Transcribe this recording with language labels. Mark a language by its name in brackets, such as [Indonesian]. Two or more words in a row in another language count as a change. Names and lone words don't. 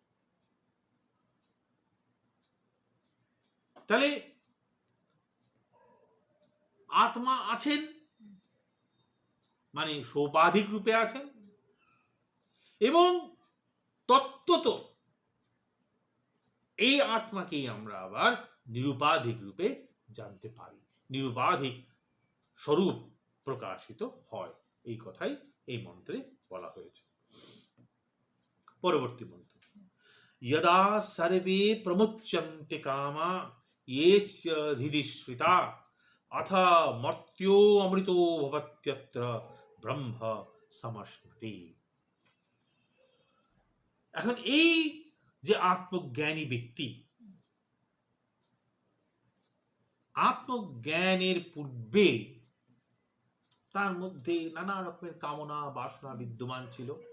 [Bangla] তাহলে আত্মা আছেন মানে সোপাধিক রূপে আছেন, এবং তত্ত্বত এই আত্মাকেই আমরা আবার নিরুপাধিক রূপে জানতে পারি, নিরুপাধিক স্বরূপ প্রকাশিত হয়, এই কথাই এই মন্ত্রে বলা হয়েছে। পরবর্তী মন্ত্র, [Sanskrit] यदा सर्वे प्रमुच्यन्ते कामा येस्य हृदि श्रिता अथ मर्त्यो अमृतो भवत्यत्र ब्रह्म समश्नुते। [Bangla] এখন এই যে আত্মজ্ঞানী ব্যক্তি, আত্মজ্ঞানের পূর্বে তার মধ্যে নানা রকমের কামনা বাসনা বিদ্যমান ছিল।